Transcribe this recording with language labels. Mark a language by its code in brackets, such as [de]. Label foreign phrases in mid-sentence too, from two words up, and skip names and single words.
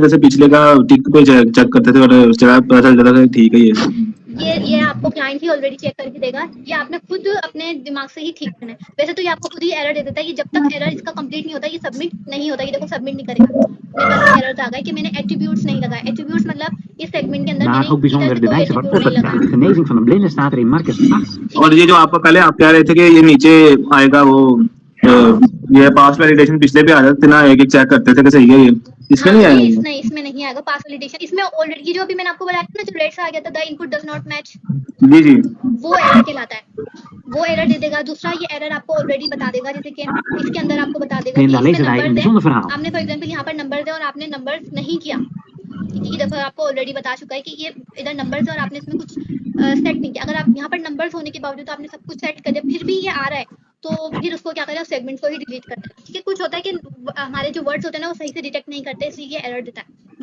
[hi] जैसे पिछले का टिक पे चेक करते थे और उस जगह पता चल जाता था ठीक है। ये आपको क्लाइंट ही ऑलरेडी चेक करके देगा। ये आपने खुद अपने दिमाग से ही ठीक करना है। वैसे तो ये आपको खुद ही एरर दे देता है। ये जब तक एरर इसका कंप्लीट नहीं होता, ये सबमिट नहीं होता। ये देखो सबमिट नहीं करेगा। मेरे पास एरर आ गया कि मैंने एट्रीब्यूट्स नहीं लगाए। एट्रीब्यूट्स मतलब इस सेगमेंट के अंदर [nl] Maar ook bijzonder de wijze waarop het gaat. [hi] मैंने [nl] Genezing van een blinde staat er in Marcus 8. [hi] और ये जो आपको पहले आप कह रहे थे कि ये नीचे आएगा, वो ये [en] pass validation [hi] पिछले पे आ जाते थे ना, एक एक चेक करते थे कि सही है ये, इसमें नहीं आएगा। इसमें नहीं आएगा [en] pass validation. [hi] इसमें ऑलरेडी जो अभी मैंने आपको बताया था ना, जो रेड से आ गया था, [en] the input does not match, [hi] जी जी, वो एरर कहलाता है। वो एरर दे देगा। दूसरा ये एरर आपको ऑलरेडी बता देगा, जैसे कि इसके अंदर आपको बता देगा [nl] Neem [hi] कि [nl] dan lezen wij een bijzonder verhaal. [hi] आपने [en] for example [hi] यहाँ पर नंबर दे और आपने नंबर नहीं किया। ये देखो आपको ऑलरेडी बता चुका है कि ये इधर नंबर्स है और आपने इसमें कुछ सेट नहीं किया। अगर आप यहाँ पर नंबर्स होने के बावजूद आपने सब कुछ सेट कर दिया, फिर भी ये आ रहा है, तो फिर उसको क्या करें, सेगमेंट को ही डिलीट करना है, ठीक है। कुछ होता है कि हमारे जो वर्ड्स होते हैं ना, वो सही से डिटेक्ट नहीं करते, इसलिए ये एरर देता है।